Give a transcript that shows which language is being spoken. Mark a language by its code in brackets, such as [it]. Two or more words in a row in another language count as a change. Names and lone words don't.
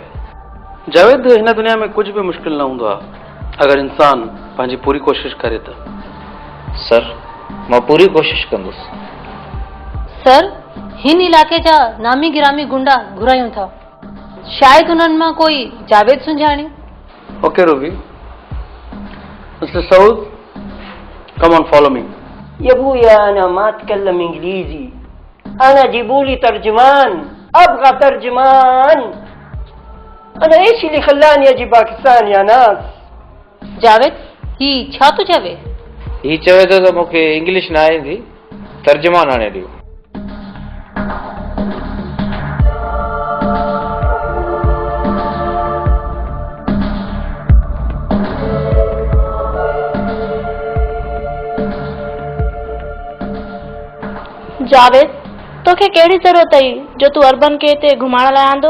[sd] जावेद, हिन दुनिया में कुझु बि मुश्किल न हूंदो आहे अगरि इंसान पंहिंजी पूरी कोशिशि करे त। सर, मां पूरी कोशिशि कंदुसि। सर, हिन इलाइक़े जा नामी गिरामी गुंडा घुरायूं था, शायदि उन्हनि मां कोई जावेद सुञाणे। [en] OK Ruby, Mister Saud, come on follow me. [ar] يا ابويا انا ما اتكلم انجليزي، انا جيبوا لي ترجمان، ابغى ترجمان. انا ايش اللي خلاني اجي باكستان يا ناس؟ [sd] जावेद, ही छा थो चवे? ही चवे थो त मूंखे इंग्लिश न ईंदी, तर्जुमान आणे ॾियो। जावेद, तोखे कहिड़ी ज़रूरत हुई जो तूं अरबन खे हिते घुमाइण लाइ आंदो?